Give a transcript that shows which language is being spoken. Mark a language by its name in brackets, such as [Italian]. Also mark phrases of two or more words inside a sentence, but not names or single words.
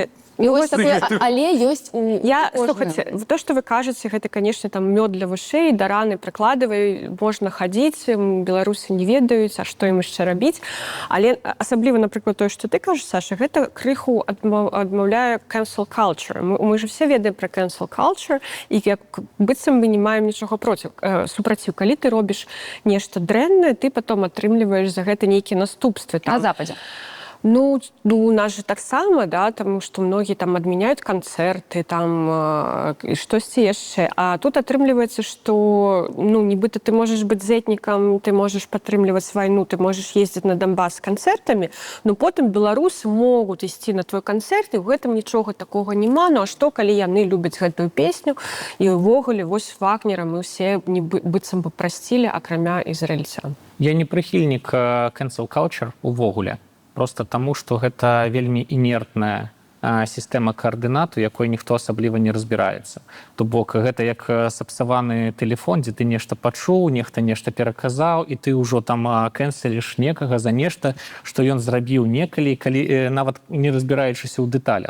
[Belarusian] але ёсць слухайце, то, што вы кажаце, гэта, канешне, там мёд для вышэй, да раны прыкладывай, можна хадзіць, беларусы не ведаюць, а што ім яшчэ рабіць. Але асабліва, напрыклад, тое, што ты кажаш, Саша, гэта крыху адмаўляе [English] cancel culture. [Belarusian] Мы же все ведаем пра [English] cancel culture, [Belarusian] і як быццам мы не маем нічога супраціў. Калі ты робіш нешта дрэннае, ты потом атрымліваеш за гэта нейкія наступствы. На Западзе. Ну, у нас же таксама, да, тому што многія там адмяняюць канцэрты, там штосьці яшчэ. А тут атрымліваецца, што, ну, нібыта ты можаш быць зетнікам, ты можаш падтрымліваць вайну, ты можаш ездзіць на Донбас з канцэртамі, но потым беларусы могуць ісці на твой канцэрт, і ў гэтым нічога такога няма. Ну, а што, калі яны любяць гэтую песню, і ўвогуле, вось Вагнера мы ўсе быццам бы прасцілі, акрамя ізраільцян. Я не прыхільнік [English] cancel culture [Belarusian] увогуле. Просто таму, што гэта вельмі інертная сістэма каардынату, якой ніхто асабліва не разбіраецца. То бок гэта як сапсаваны тэлефон, дзе ты нешта пачуў, нехта нешта пераказаў, і ты ўжо там кэнселіш некага за нешта, што ён зрабіў некалі, нават не разбіраючыся ў дэталях.